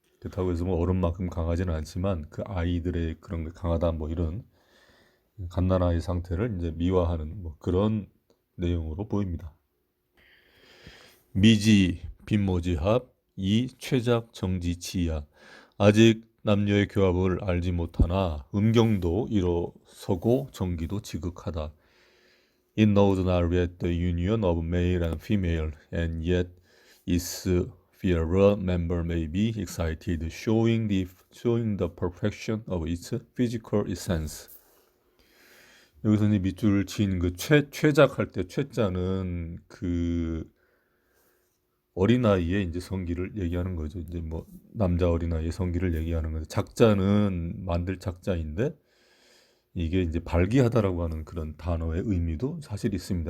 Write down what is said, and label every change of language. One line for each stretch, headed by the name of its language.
Korean: 그렇다고 해서 뭐 어른만큼 강하지는 않지만 그 아이들의 그런 게 강하다 뭐 이런 갓난아이 상태를 이제 미화하는 뭐 그런 내용으로 보입니다. 미지 빈모지합 이 최작 정지치야. 아직 남녀의 교합을 알지 못하나 음경도 일어서고 정기도 지극하다.
English: It knows not yet the union of male and female, and yet its fierer member may be excited, showing the perfection of its physical essence.
Korean: 여기서 이제 밑줄을 친 그 최작할 때 최자는 그 어린아이의 이제 성기를 얘기하는 거죠. 이제 뭐 남자 어린아이의 성기를 얘기하는 거죠. 작자는 만들 작자인데 이게 이제 발기하다라고 하는 그런 단어의 의미도 사실 있습니다.